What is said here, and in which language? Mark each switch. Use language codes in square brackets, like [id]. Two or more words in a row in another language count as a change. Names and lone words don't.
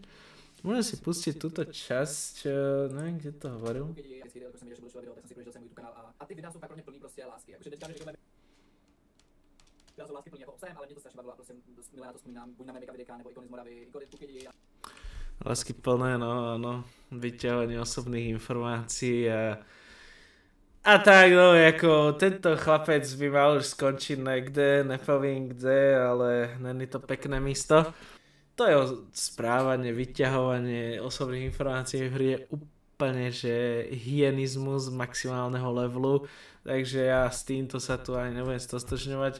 [sk] Môžem si pustiť túto časť, neviem, kde to hovoril. [cs] A ty videa jsou fakt pro mě plný prostě lásky. Jakože teďka řekneme, videa jsou lásky plný jako obsahem, ale mě to strašně bavilo a prostě milé na to vzpomínám, buď na Memika Videka nebo Ikony z Moravy, Ikony Tukidi. [sk] Lásky plné, no, vyťahovanie osobných informácií a tak, no, ako tento chlapec by mal už skončiť niekde, nepoviem kde, ale [cs] není to pekné místo. [sk] To jeho správanie, vyťahovanie osobných informácií v hry je úplne, že hyenizmus maximálneho levelu, takže ja s týmto sa tu ani nebudem stotožňovať.